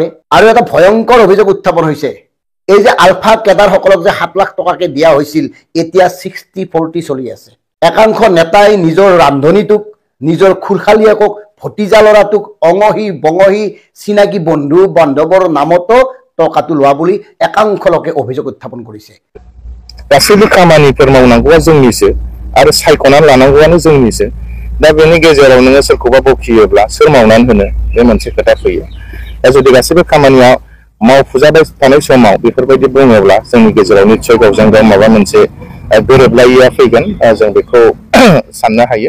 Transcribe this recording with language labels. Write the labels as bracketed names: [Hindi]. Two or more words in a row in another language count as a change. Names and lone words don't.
[Assamese] আৰু এটা ভয়ংকৰ অভিযোগ উত্থাপন হৈছে, এই যে আলফা কেডাৰসকলক যে 7 লাখ টকাকে দিয়া হৈছিল, এতিয়া 60-40 চলি আছে। একাংশ নেতাই নিজৰ ৰান্ধনীটোক, নিজৰ খুলখালীয়াকক, ভতিজা ল'ৰাটোক অঙহী বঙহী চিনাকি বন্ধু বান্ধৱৰ নামতো টকাটো লোৱা বুলি একাংশ লোকে অভিযোগ উত্থাপন কৰিছে। [Bodo] गासैबो खामानिफोर मावनांगौआ जोंनिसो आरो सायख'नानै लानांगौआनो जोंनिसो। दा बेनि गेजेराव नोङो सोरखौबा बखियोब्ला सोर मावनानै होनो बे मोनसे खोथा फैयो। दा जुदि गासैबो खामानिया मावफुजाबाय थानाय समाव बेफोरबायदि बुङोब्ला जोंनि गेजेराव निश्चय गावजों गाव माबा मोनसे गोरोबलायैया फैगोन, जों बेखौ साननो हायो।